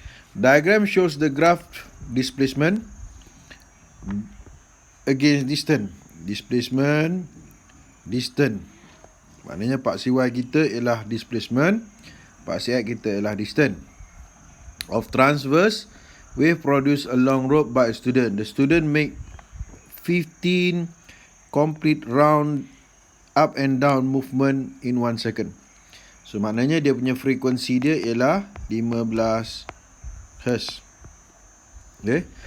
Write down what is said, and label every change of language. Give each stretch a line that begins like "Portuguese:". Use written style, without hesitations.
English: Diagram shows the graph displacement against distance. Displacement, distance.
Malay: Maknanya Pak CY kita ialah displacement, Pak CX kita ialah distance.
English: Of transverse wave produced along rope by a student. The student make 15 complete round up and down movement in 1 second.
Malay: So maknanya dia punya frekuensi dia ialah 15 Hz. Okay.